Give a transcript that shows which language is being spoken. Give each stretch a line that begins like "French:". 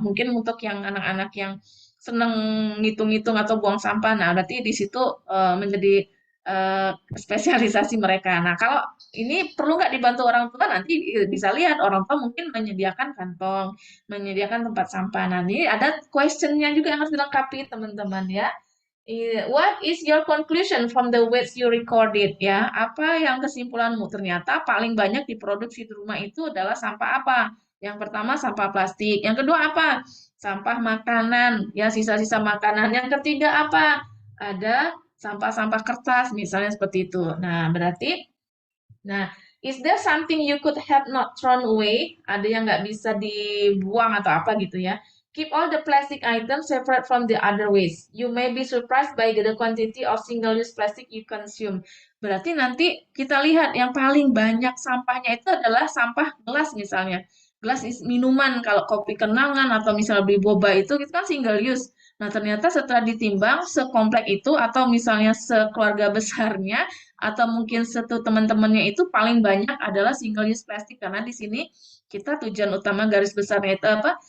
Indonesian: Mungkin untuk yang anak-anak yang seneng ngitung-ngitung atau buang sampah, nah berarti di situ menjadi spesialisasi mereka. Nah, kalau ini perlu nggak dibantu orang tua, nanti bisa lihat orang tua mungkin menyediakan kantong, menyediakan tempat sampah. Nah, ini ada question-nya juga yang harus dilengkapi teman-teman ya.
English: What is your conclusion from the waste you recorded ya?
Indonesian: Apa yang kesimpulanmu? Ternyata paling banyak diproduksi di rumah itu adalah sampah apa? Yang pertama sampah plastik. Yang kedua apa? Sampah makanan, ya sisa-sisa makanan. Yang ketiga apa? Ada sampah-sampah kertas misalnya seperti itu. Nah, berarti
English: is there something you could have not thrown away?
Indonesian: Ada yang nggak bisa dibuang atau apa gitu ya.
English: Keep all the plastic items separate from the other waste. You may be surprised by the quantity of single-use plastic you consume.
Indonesian: Berarti nanti kita lihat yang paling banyak sampahnya itu adalah sampah gelas misalnya. Gelas minuman, kalau kopi kenangan atau misalnya beli boba itu kan single use. Nah, ternyata setelah ditimbang sekomplek itu atau misalnya sekeluarga besarnya atau mungkin satu teman-temannya itu paling banyak adalah single use plastik, karena di sini kita tujuan utama garis besarnya itu apa?